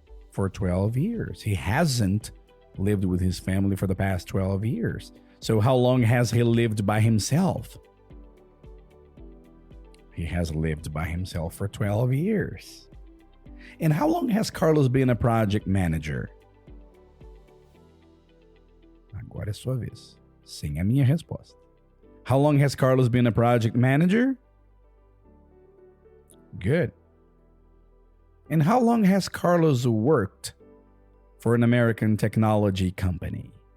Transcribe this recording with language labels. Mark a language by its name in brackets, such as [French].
[English] For 12 years. He hasn't lived with his family for the past 12 years. So how long has he lived by himself? He has lived by himself for 12 years. And how long has Carlos been a project manager? [Portuguese] Agora é sua vez, sem a minha resposta. [English] How long has Carlos been a project manager? Good. And how long has Carlos worked for an American technology company?